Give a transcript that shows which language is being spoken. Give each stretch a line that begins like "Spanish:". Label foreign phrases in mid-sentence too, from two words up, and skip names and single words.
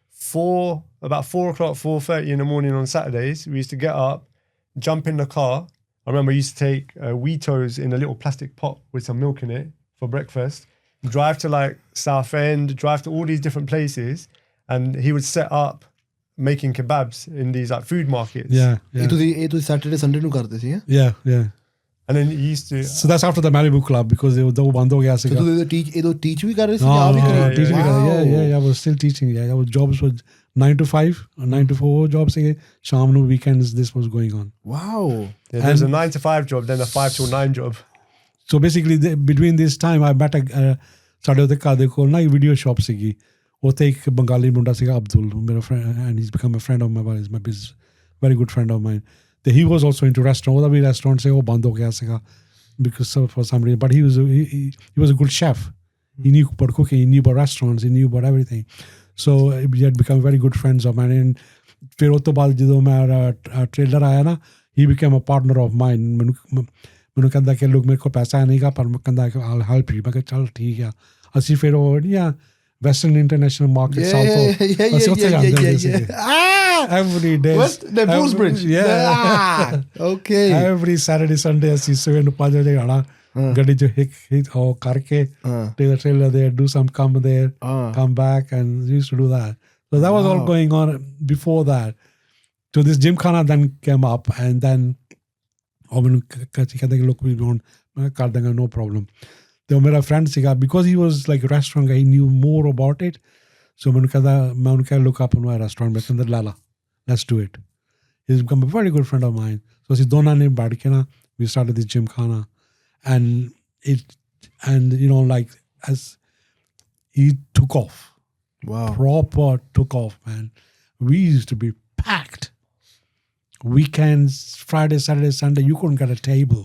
English: About 4 o'clock, 4:30 in the morning on Saturdays, we used to get up, jump in the car. I remember I used to take Wheatos in a little plastic pot with some milk in it for breakfast, drive to like Southend, drive to all these different places, and he would set up making kebabs in these like food markets. Yeah.
Punjabi: ਇਹ ਤੁਸੀਂ Saturday Sunday ਨੂੰ ਕਰਦੇ ਸੀ
English: Yeah. And then he used to... So that's after the Malibu Club because it was
Punjabi: ਬੰਦ ਹੋ ਗਿਆ ਤੇ siga. ਤੁਸੀਂ ਇਹ teach ਵੀ ਕਰ ਰਹੇ ਸੀ ਜਾਂ ਆਪ ਵੀ ਕਰੀ
English: Teach
Punjabi: ਵੀ ਕਰ
English: Yeah, I was still teaching. Yeah, I was jobs was 9 to 5, 9 to 4 jobs sige.
Punjabi: ਸ਼ਾਮ ਨੂੰ
English: weekends this was going on. Wow. Yeah, there's a 9 to 5 job, then a 5 till 9 job. So basically between this time I met
Punjabi: ਸਾਡੇ ਉਹਦੇ ਘਰ ਦੇ ਕੋਲ ਨਾ
English: video shop
Punjabi: ਸੀਗੀ ਉੱਥੇ ਇੱਕ ਬੰਗਾਲੀ ਮੁੰਡਾ ਸੀਗਾ ਅਬਦੁਲ ਮੇਰਾ
English: friend and he's become a friend of mine, is my business, very good friend of mine. He was also into restaurant.
Punjabi: ਉਹਦਾ ਵੀ restaurant ਸੀ ਉਹ ਬੰਦ ਹੋ ਗਿਆ ਸੀਗਾ
English: because for some reason, but he was a good chef. He knew about cooking, he knew about restaurants, he knew about everything. So we had become very good friends of mine.
Punjabi: And ਫਿਰ ਉਸ ਤੋਂ ਬਾਅਦ ਜਦੋਂ ਮੈਂ ਟ੍ਰੇਲਰ ਆਇਆ ਨਾ
English: he became a partner of mine.
Punjabi: ਮੈਨੂੰ ਕਹਿੰਦਾ ਕਿ ਲੋਕ ਮੇਰੇ ਕੋਲ ਪੈਸਾ ਨਹੀਂਗਾ ਪਰ ਮੈਂ ਕਹਿੰਦਾ ਕਿ
English: I'll help you.
Punjabi: ਮੈਂ ਕਿਹਾ ਚੱਲ ਠੀਕ ਆ ਅਸੀਂ ਫਿਰ ਉਹ ਨਹੀਂ Western International Market South ਅਸੀਂ ਉੱਥੇ ਜਾਂਦੇ ਹੁੰਦੇ ਸੀਗੇ
English: every day. What? The Bulls Bridge? Yeah. Okay. Every Saturday, Sunday
Punjabi: ਅਸੀਂ ਸਵੇਰ ਨੂੰ 5 ਵਜੇ ਆਣਾ ਗੱਡੀ 'ਚ ਹਿੱਟ ਉਹ ਕਰਕੇ
English: take the trailer there, do some come there, come back, and we used to do that. So that was all going on before that. So this Gym Khana then came up, and then
Punjabi: ਮੈਨੂੰ ਕਹਿੰਦੇ ਕਿ
English: look, we don't
Punjabi: ਮੈਂ ਕਰ ਦਾਂਗਾ
English: no problem.
Punjabi: ਤੇ ਮੇਰਾ
English: friend ਸੀਗਾ because he was like a restaurant guy, he knew more about it.
Punjabi: So ਮੈਨੂੰ ਕਹਿੰਦਾ ਮੈਂ ਉਹਨੂੰ ਕਿਹਾ
English: look up on my restaurant,
Punjabi: ਮੈਂ ਕਹਿੰਦਾ ਲਾ
English: let's do it. He's become a very good friend of mine. So
Punjabi: ਅਸੀਂ ਦੋਨਾਂ ਨੇ ਬੈਠ ਕੇ ਨਾ
English: we started this Gym Khana, and you know, like as he took off. Wow. Proper took off, man. We used to be packed. Weekends, Friday, Saturday, Sunday, you couldn't get a table.